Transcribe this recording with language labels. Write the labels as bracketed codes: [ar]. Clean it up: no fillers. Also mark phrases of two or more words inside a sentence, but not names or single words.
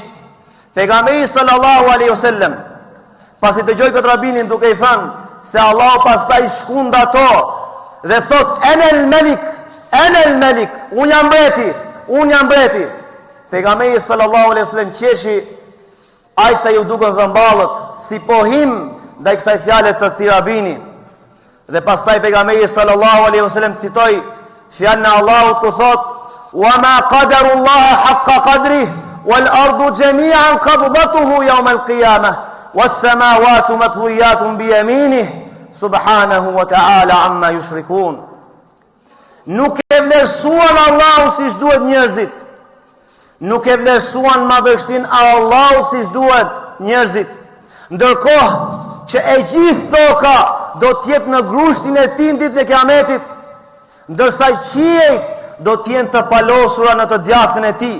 [sq] Pejgamberi [ar] صلى الله عليه وسلم [sq] pasi dëgjoi këtë rabinin duke I thënë se Allahu pastaj shkund ato dhe thot: [ar] "أنا الملك أنا الملك, [sq] unë jam mbreti, unë jam mbreti." Pejgamberi [ar] صلى الله عليه وسلم [sq] qeshi ai sa ju dukën dhëmballët si pohim ndaj kësaj fjale të këtij rabini. Dhe pastaj pejgamberi [ar] صلى الله عليه وسلم [sq] citoi fjalën e Allahut ku thot: [ar] "وما قدروا الله حق قدره والأرض جميعا قبضته يوم القيامة والسماوات مطويات بيمينه سبحانه وتعالى عما يشركون." [sq] Nuk e vlerësuan Allahu siç duhet njerëzit. Nuk e vlerësuan madhështinë e Allahut siç duhet njerëzit. Ndërkohë që e gjithë toka do t'jetë në grushtin e Tij në ditën e Kiametit, ndërsa qiejt do t'jenë të palosura në të djathtën e Tij.